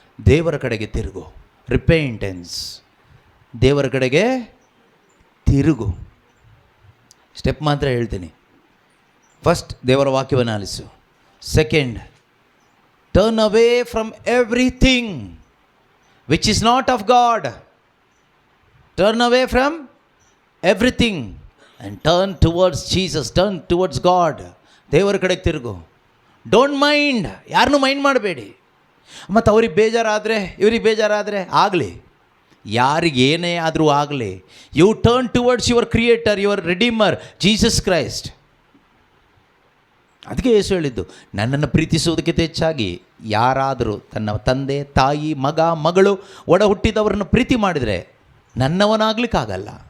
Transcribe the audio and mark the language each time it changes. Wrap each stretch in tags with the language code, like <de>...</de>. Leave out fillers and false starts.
<kn>ದೇವರ ಕಡೆಗೆ ತಿರುಗು. ರಿಪೆಂಟೆನ್ಸ್. ದೇವರ ಕಡೆಗೆ ತಿರುಗು. ಸ್ಟೆಪ್ ಮಾತ್ರ ಹೇಳ್ತೀನಿ. ಫಸ್ಟ್, ದೇವರ ವಾಕ್ಯವನ್ನು ಆಲಿಸು.</kn> <en>Second, turn away from everything which is not of God. Turn away from everything and turn towards Jesus, turn towards God.</en> <kn>ದೇವರ ಕಡೆಗೆ ತಿರುಗು.</kn> <en>don't mind,</en> <kn>ಯಾರನ್ನೂ ಮೈಂಡ್ ಮಾಡಬೇಡಿ. ಮತ್ತು ಅವ್ರಿಗೆ ಬೇಜಾರಾದರೆ, ಇವ್ರಿಗೆ ಬೇಜಾರಾದರೆ ಆಗಲಿ, ಯಾರಿಗೇನೇ ಆದರೂ ಆಗಲಿ.</kn> <en>You turn towards your creator, your redeemer, Jesus Christ.</en> <kn>ಅದಕ್ಕೆ ಯೇಸು ಹೇಳಿದ್ದು, ನನ್ನನ್ನು ಪ್ರೀತಿಸುವುದಕ್ಕಿಂತ ಹೆಚ್ಚಾಗಿ ಯಾರಾದರೂ ತನ್ನ ತಂದೆ, ತಾಯಿ, ಮಗ, ಮಗಳು, ಒಡ ಹುಟ್ಟಿದವರನ್ನು ಪ್ರೀತಿ ಮಾಡಿದರೆ ನನ್ನವನಾಗಲಿಕ್ಕಾಗೋದಿಲ್ಲ.</kn>